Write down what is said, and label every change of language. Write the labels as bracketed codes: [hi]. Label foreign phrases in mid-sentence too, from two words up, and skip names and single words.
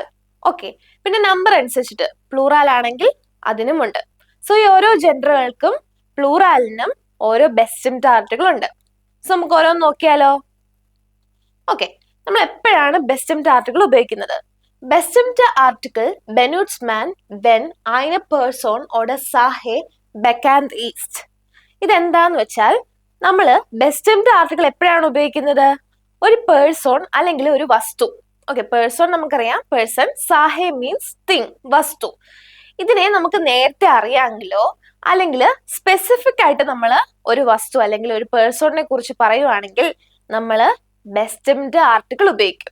[ml] ഓക്കെ, പിന്നെ നമ്പർ അനുസരിച്ചിട്ട് പ്ലൂറാൽ ആണെങ്കിൽ അതിനുമുണ്ട്. സോ ഈ ഓരോ ജെൻഡറുകൾക്കും പ്ലൂറാലിനും ഓരോ [de] bestimmter Artikel [ml] ഉണ്ട്. സോ നമുക്ക് ഓരോന്ന് നോക്കിയാലോ. ഓക്കെ, നമ്മൾ എപ്പോഴാണ് [de] bestimmter Artikel [ml] ഉപയോഗിക്കുന്നത്? [de] bestimmter Artikel benutzt man wenn eine Person oder Sache bekannt ist. [ml] ഇതെന്താന്ന് വെച്ചാൽ നമ്മൾ [de] bestimmter Artikel [ml] എപ്പോഴാണ് ഉപയോഗിക്കുന്നത്? ഒരു പേഴ്സൺ അല്ലെങ്കിൽ ഒരു വസ്തു. ഓക്കെ, പേഴ്സൺ നമുക്കറിയാം, പേഴ്സൺ. [en] സാഹെ means thing, വസ്തു. [ml] ഇതിനെ നമുക്ക് നേരത്തെ അറിയാമെങ്കിലോ അല്ലെങ്കിൽ സ്പെസിഫിക് ആയിട്ട് നമ്മൾ ഒരു വസ്തു അല്ലെങ്കിൽ ഒരു പേഴ്സണിനെ കുറിച്ച് പറയുവാണെങ്കിൽ നമ്മൾ [de] bestimmter Artikel [ml] ഉപയോഗിക്കും.